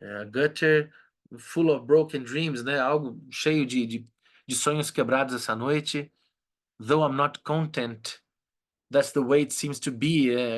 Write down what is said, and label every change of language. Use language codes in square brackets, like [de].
[en] Gutter full of broken dreams, né? [pt] Algo cheio de sonhos quebrados essa noite. [en] Though I'm not content, that's the way it seems to be.